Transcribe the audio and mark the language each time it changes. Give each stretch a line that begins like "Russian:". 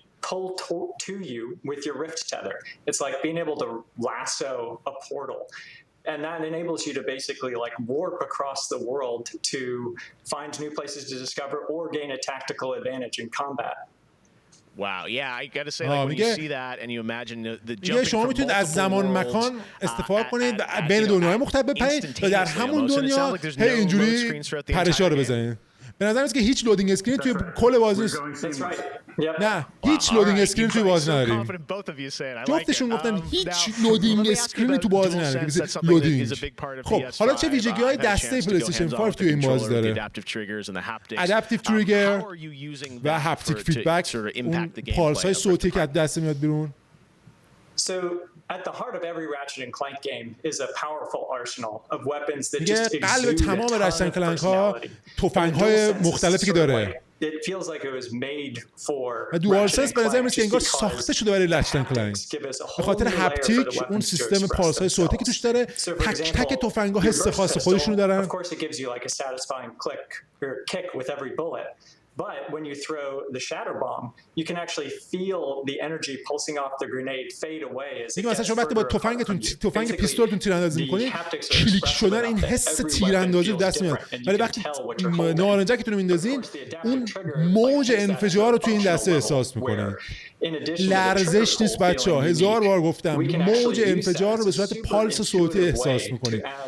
English: pull to you with your rift tether. It's like being able to lasso a portal. And that enables you to basically like warp across the world to find new places to discover or gain a tactical advantage in combat. Wow, yeah, I got to say, like, when you see that and you imagine the jumping
Persian: شما میتونید از زمان مکان استفاده کنید بین دنیاهای مختلف بپرید و در همون دنیا هی اینجوری پرشا رو بزنید. به نظر میاد که هیچ لودینگ اسکرین توی کل بازی نیست. نه، هیچ لودینگ اسکرین توی بازی نداریم. جفتشون گفتن هیچ لودینگ اسکرین تو بازی نداریم. لودینگ. خب، حالا چه ویژگی‌های دسته پلی‌استیشن 5 توی این بازی داره؟ ادپتیو تریگر و هپتیک فیدبک، اون پالس‌های صوتی که از دست میاد بیرون.
English: At the heart of every Ratchet and Clank game is a powerful arsenal of weapons that just exude
Persian: قلب تمام رچت کلنک ها تفنگ‌های مختلفی که داره.
English: It feels like it was made for
Persian: دوال سنس به نظر میاد که انگار ساخته شده برای رچت کلنک. به خاطر هپتیک، اون سیستم پالس‌های صوتی که توش داره، تک تک تفنگ‌ها حس خاص خودشونو دارن.
English: Of course it gives you like a satisfying kick with every bullet. But when you throw the shatter bomb, you can actually feel the energy pulsing off the grenade fade away as it
Persian: مثلا شما وقتی با تفنگ پیستولتون تیراندازی می‌کنید، کلیک شدن این حس تیراندازی رو دست میاد. ولی وقتی نارنجکتون رو میندازین، اون موج انفجار رو توی این دسته احساس می‌کنن. لرزش نیست بچه‌ها، 1000 بار گفتم، موج انفجار رو به صورت پالس صوتی احساس می‌کنید.